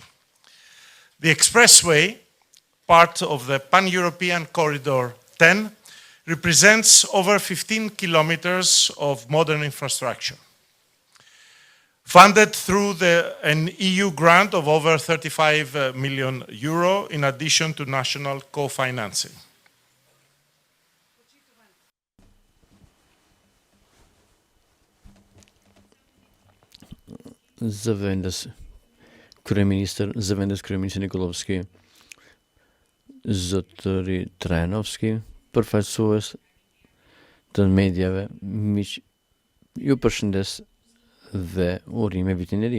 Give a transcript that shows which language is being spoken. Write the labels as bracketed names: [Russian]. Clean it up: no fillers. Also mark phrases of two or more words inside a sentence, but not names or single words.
[English] The expressway, part of the Pan-European Corridor 10, represents over 15 kilometers of modern infrastructure. Funded through an EU grant of over 35 million euro in addition to national co-financing. [Albanian] Zëvendës kryeministër Nikolovski, zotëri Trenovski, përfaqësues të mediave, miq, ju përshëndes dhe urime vitin e ri.